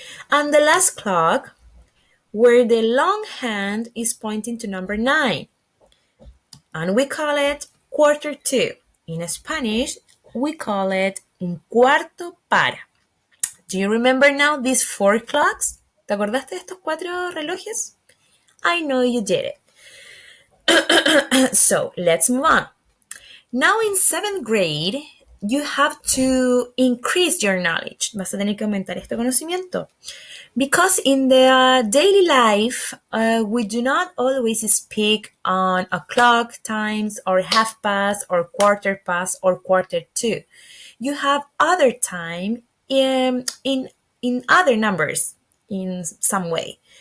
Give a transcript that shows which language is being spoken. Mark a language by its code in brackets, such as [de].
[en] And the last clock, where the long hand is pointing to number 9, and we call it quarter to. In Spanish, we call it [es] un cuarto para. [en] Do you remember now these 4 clocks? [es] ¿Te acordaste de estos 4 relojes? [en] I know you did it. So let's move on. Now in 7th grade, you have to increase your knowledge. [es] Vas a tener que aumentar este conocimiento. [en] Because in the daily life, we do not always speak on o'clock times or half past or quarter past or quarter to. You have other time in other numbers in some way.